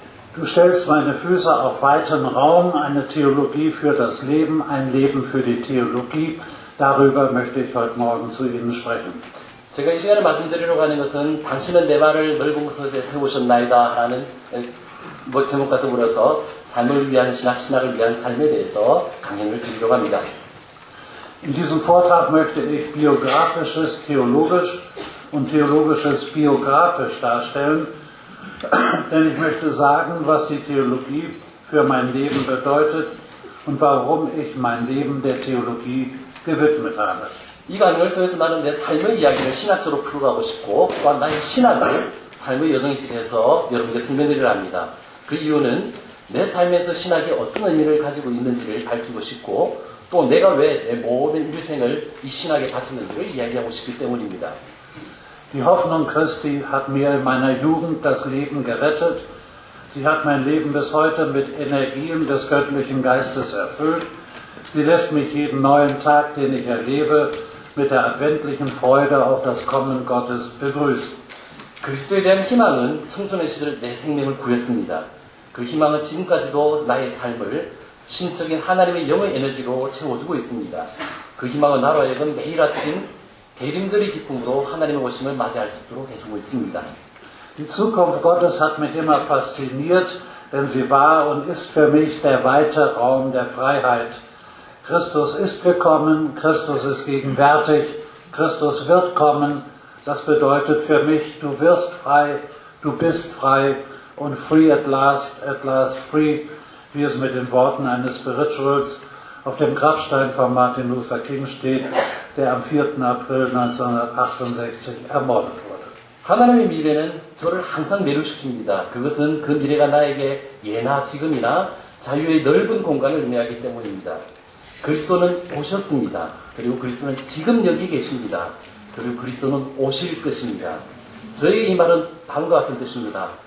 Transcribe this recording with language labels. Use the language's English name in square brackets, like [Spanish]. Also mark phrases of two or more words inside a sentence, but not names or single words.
[German] Du stellst meine Füße auf weiten Raum, eine Theologie für das Leben, ein Leben für die Theologie. Darüber möchte ich heute Morgen zu Ihnen sprechen. [Korean] 제가 이 시간에 말씀드리려고 하는 것은 당신은 내 발을 넓은 곳에 세우셨나이다 라는 제목과 더불어서 삶을 위한 신학을 위한 삶에 대해서 강연을 드리려고 합니다. [German] In diesem Vortrag möchte ich biografisches theologisch und theologisches biografisch darstellen, denn ich möchte sagen, was die Theologie für mein Leben bedeutet und warum ich mein Leben der Theologie gewidmet habe. [Korean] 이 강연을 통해서 나는 내 삶의 이야기를 신학적으로 풀어가고 싶고 또한 나의 신학을 삶의 여정에 대해서 여러분께 설명드리려 합니다. 그 이유는 내 삶에서 신학이 어떤 의미를 가지고 있는지를 밝히고 싶고 또 내가 왜 내 모든 일생을 이 신학에 바쳤는지를 이야기하고 싶기 때문입니다. [German] Die Hoffnung Christi hat mir in meiner Jugend das Leben gerettet. Sie hat mein Leben bis heute mit Energien des göttlichen Geistes erfüllt. Sie lässt mich jeden neuen Tag, den ich erlebe, mit der adventlichen Freude auf das Kommen Gottes begrüßen. [Korean] 그리스도에 대한 희망은 청소년 시절 내 생명을 구했습니다. 그 희망은 지금까지도 나의 삶을 신적인 하나님의 영의 에너지로 채워주고 있습니다. 그 희망은 나로 하여금 매일 아침 대림절의 기쁨으로 하나님의 오심을 맞이할 수 있도록 해주고 있습니다. [German] Die Zukunft Gottes hat mich immer fasziniert, denn sie war und ist für mich der weite Raum der Freiheit. Christus ist gekommen, Christus ist gegenwärtig, Christus wird kommen. Das bedeutet für mich, du wirst frei, du bist frei und [English] free at last free, [German] wie es mit den Worten eines Spirituals auf dem Grabstein von Martin Luther King steht, der am 4. April 1968 ermordet wurde. [Korean] 하나님의 미래는 저를 항상 매료시킵니다. 그것은 그 미래가 나에게 예나 지금이나 자유의 넓은 공간을 의미하기 때문입니다. 그리스도는 오셨습니다. 그리고 그리스도는 지금 여기 계십니다. 그리고 그리스도는 오실 것입니다. 저에게 이 말은 다음과 같은 뜻입니다.